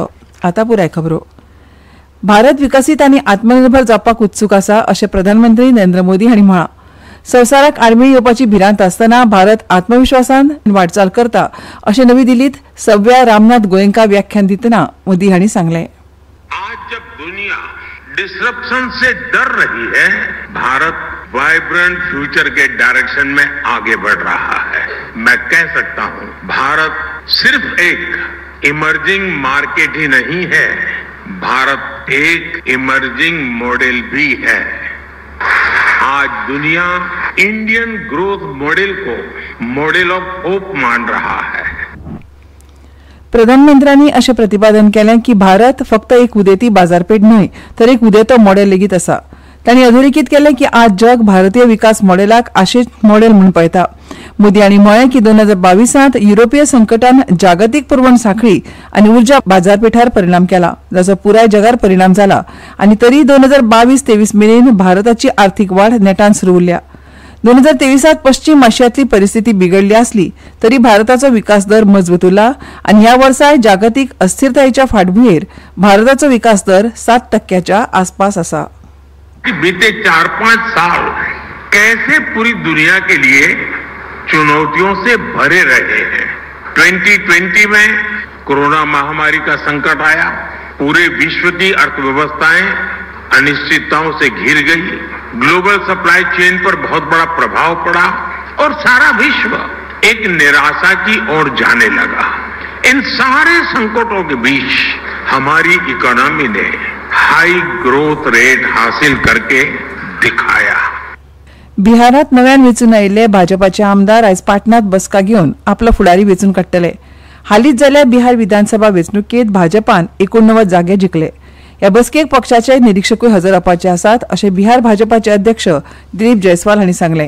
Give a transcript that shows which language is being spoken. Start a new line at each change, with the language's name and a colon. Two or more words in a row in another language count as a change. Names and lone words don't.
Konkani: आतां पुराय खबरो. भारत विकसीत आनी आत्मनिर्भर जावपाक उत्सूक आसा अशें प्रधानमंत्री नरेंद्र मोदी हांणी म्हळां. संवसाराक आडमेळी येवपाची भिरांत आसतना भारत आत्मविश्वासान वाटचाल करता अशें नवी दिल्लीत 6व्या रामनाथ गोयंका व्याख्यान दितना मोदी हांणी सांगलें.
Hindi: आज जब दुनिया डिसरप्शन से डर रही है, भारत
English: vibrant future
Hindi: के डायरेक्शन में आगे बढ़ रहा है. मैं कह सकता हूं, भारत सिर्फ एक
English: emerging market
Hindi: ही नहीं है, भारत एक
English: emerging model
Hindi: भी है. आज दुनिया
English: Indian growth model
Hindi: को
English: model of hope
Hindi: मान रहा है.
Konkani: प्रधानमंत्र्यांनी अशें प्रतिपादन केलें की भारत फक्त एक उदेती बाजारपेठ न्हय तर एक उदेतो मॉडेल लेगीत आसा. तांणी अधोरेखित केलें की आज जग भारतीय विकास मॉडेलाक आशेच मॉडेल म्हूण पळयता. मोदी हांणी म्हळें की 2022 युरोपीय संकटान जागतीक पुरवण सांखळी आनी उर्जा बाजारपेठार परिणाम केला, जाचो पुराय जगार परिणाम जाला आनी तरी 2022-23 मेरेन भारताची आर्थीक वाड नेटान सुरू उरल्या. 2023 पश्चिम आशियांतली परिस्थिती बिगडली आसली तरी भारताचो विकास दर मजबूत उरला आनी ह्या वर्साय जागतीक अस्थिरतायेच्या फाटभुंयेर भारताचो विकास दर 7% आसपास आसा.
Hindi: बीते 4-5 साल कैसे पूरी दुनिया के लिए चुनौतियों से भरे रहे हैं. 2020 में कोरोना महामारी का संकट आया, पूरे विश्व की अर्थव्यवस्थाएं अनिश्चितताओं से घिर गई,
English: global supply chain
Hindi: पर बहुत बड़ा प्रभाव पड़ा और सारा विश्व एक निराशा की ओर जाने लगा. इन सारे संकटों के बीच हमारी इकोनॉमी ने
English: high growth rate
Hindi: हासिल करके दिखाया.
Konkani: बिहारांत नव्यान वेंचून आयिल्ले भाजपाचे आमदार आयज पाटण्यात बसका घेवन आपलो फुडारी वेंचून काडटले. हालींच जाल्ल्या बिहार विधानसभा वेंचणुकेंत भाजपान 89 जागे जिखले. ह्या बसकेक पक्षाचे निरीक्षकूय हजर रावपाचे आसात अशें बिहार भाजपाचे अध्यक्ष दिलीप जयस्वाल हांणी सांगलें.